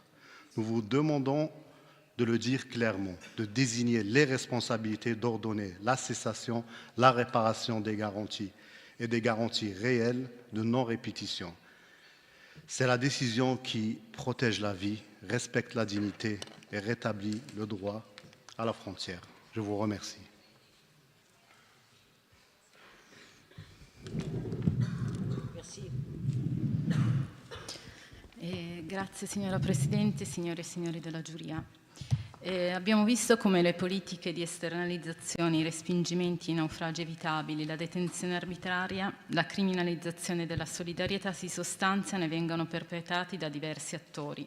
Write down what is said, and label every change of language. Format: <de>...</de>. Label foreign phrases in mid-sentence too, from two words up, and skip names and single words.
<fr>Nous vous demandons de le dire clairement, de désigner les responsabilités, d'ordonner la cessation, la réparation des garanties et des garanties réelles de non-répétition. C'est la décision qui protège la vie, respecte la dignité et rétablit le droit à la frontière. Je vous remercie. Merci.</fr> <it>Grazie signora Presidente, signore e signori della giuria. Abbiamo visto come le politiche di esternalizzazione, i respingimenti, i naufragi evitabili, la detenzione arbitraria, la criminalizzazione della solidarietà si sostanziano e vengono perpetrati da diversi attori.</it>